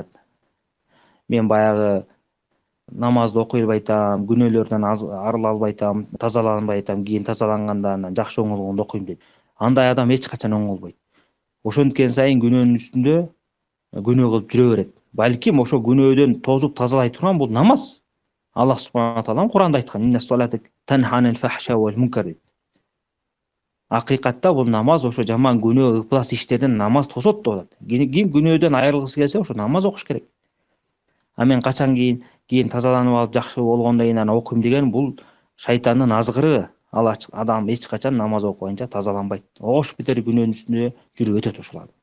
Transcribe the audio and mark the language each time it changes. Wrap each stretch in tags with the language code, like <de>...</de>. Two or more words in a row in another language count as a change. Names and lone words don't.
<ky>Мен баягы намазды окуй албайтам, күнөөлөрдөн арыла албайтам, тазаланбайтам, кийин тазаланганда анан жакшы оңолгондо окуйм дейт. Андай адам эч качан оңолбойт. Ошенткен сайын күнөөнүн үстүндө күнөө кылып жүрө берет. Балким ошо күнөөдөн тозуп тазалай турган бул намаз.</ky> <ar>الله سبحانه تعالى</ar> <ky>Куранда айткан,</ky> <ar>إن الصلاة تنهى عن الفحشاء والمنكر дейт.</ar> <ky>Акыйкатта бул намаз ошо жаман күнөө, ыплас иштерден намаз тосот деп атат. Ким күнөөдөн айрылгысы келсе, ошо намаз окуш керек. А мен качан кийин тазаланып алып жакшы болгондон кийин анан окуйм деген бул шайтандын азгырыгы. Ал адам эч качан намаз окуганча тазаланбайт. Ош битер күнөөнүн үстүндө жүрүп өтөт ошол адам.</ky>